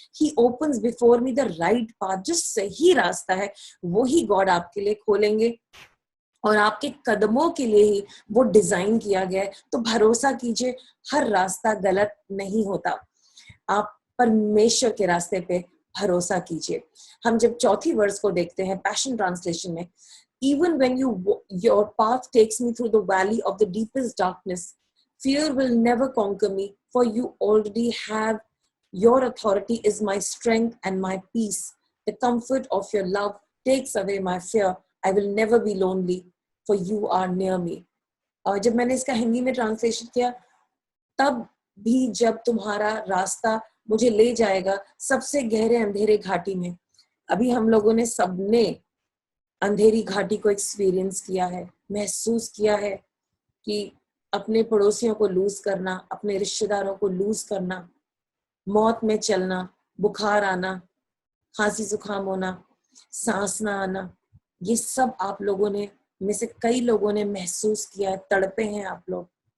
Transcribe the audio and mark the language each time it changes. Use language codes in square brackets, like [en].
[en] he opens before me the right path, [hi] जो सही रास्ता है वो ही गॉड आपके लिए खोलेंगे, और आपके कदमों के लिए ही वो डिजाइन किया गया है। तो भरोसा कीजिए, हर रास्ता गलत नहीं होता, आप परमेश्वर के रास्ते पे भरोसा कीजिए। हम जब चौथी वर्स को देखते हैं पैशन ट्रांसलेशन में, [en] even when your path takes me through the valley of the deepest darkness, fear will never conquer me, for you already have, your authority is my strength and my peace, the comfort of your love takes away my fear, I will never be lonely, for you are near me। [hi] और जब मैंने इसका हिंदी में translation किया, तब भी जब तुम्हारा रास्ता मुझे ले जाएगा सबसे गहरे अंधेरे घाटी में, अभी हम लोगों ने सबने अंधेरी घाटी को एक्सपीरियंस किया है, महसूस किया है कि अपने पड़ोसियों को लूज करना, अपने रिश्तेदारों को लूज करना, मौत में चलना, बुखार आना, खांसी जुकाम होना, सांस ना आना, ये सब आप लोगों ने में से कई लोगों ने महसूस किया है, तड़पे हैं आप लोग।